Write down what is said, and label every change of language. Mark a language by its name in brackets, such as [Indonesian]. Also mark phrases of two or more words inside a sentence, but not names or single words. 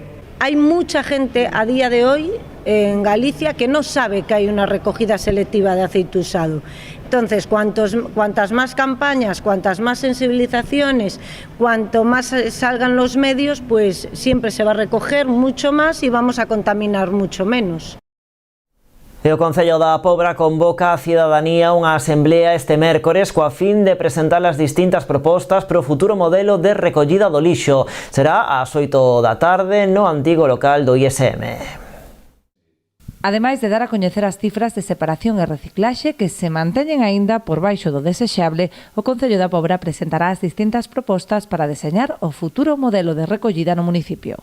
[Spanish] Hay mucha gente a día de hoy en Galicia que no sabe que hay una recogida selectiva de aceite usado. Entonces, cuantas más campañas, cuantas más sensibilizaciones, cuanto más salgan los medios, pues siempre se va a recoger mucho más y vamos a contaminar mucho menos. [Galician] E o Concello da Pobra convoca a cidadanía unha asemblea este mércores coa fin de presentar as distintas propostas para o futuro modelo de recollida do lixo. Será ás 8 da tarde no antigo local do ISM. Ademais de dar a coñecer as cifras de separación e reciclaxe que se manteñen aínda por baixo do desexable, o Concello da Pobra presentará as distintas propostas para deseñar o futuro modelo de recollida no municipio.